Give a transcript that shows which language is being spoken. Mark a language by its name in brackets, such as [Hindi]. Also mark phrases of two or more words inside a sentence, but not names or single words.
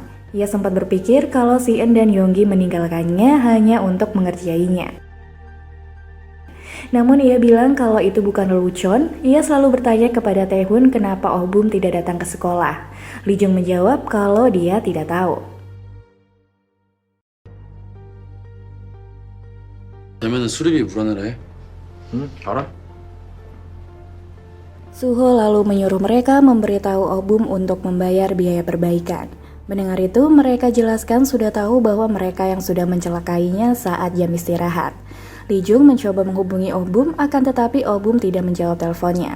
[Indonesian] Ia sempat berpikir kalau Si-eun dan Yonggi meninggalkannya hanya untuk mengerjainya. Namun ia bilang kalau itu bukan lelucon. Ia selalu bertanya kepada Tae-hun kenapa Oh-bum tidak datang ke sekolah. Lee Jung menjawab kalau dia tidak tahu. [Korean] 되면은 수리비 불안해라 해. 응, 알아? [Indonesian] Suho lalu menyuruh mereka memberitahu Oh-bum untuk membayar biaya perbaikan. Mendengar itu, mereka jelaskan sudah tahu bahwa mereka yang sudah mencelakainya saat jam istirahat. Lee Jung mencoba menghubungi Oh-bum, akan tetapi Oh-bum tidak menjawab teleponnya.